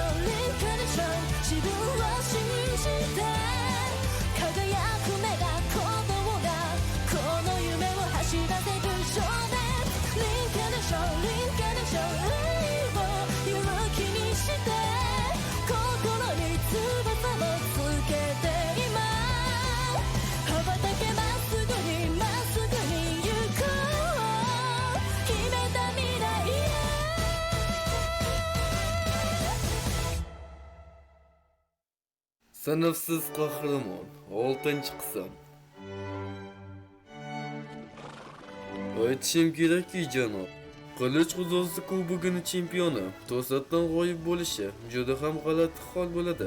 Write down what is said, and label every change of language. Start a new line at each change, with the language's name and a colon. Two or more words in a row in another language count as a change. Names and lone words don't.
Japanese: ンリンカネーション自分を信じて輝く目が鼓動がこの夢を走らせる少年リンカネーションリンカネーション愛を勇気にして心に翼をつけて今羽ばたけまっすぐにまっすぐに行こう決めた未来へ
Uzbek: Sınıfsız Kahraman 6. qism. Aytishim kerakki janob, Qilich G'uzosi kubogining chempioni to'satdan g'oyib bo'lishi juda ham g'alati hol bo'ladi.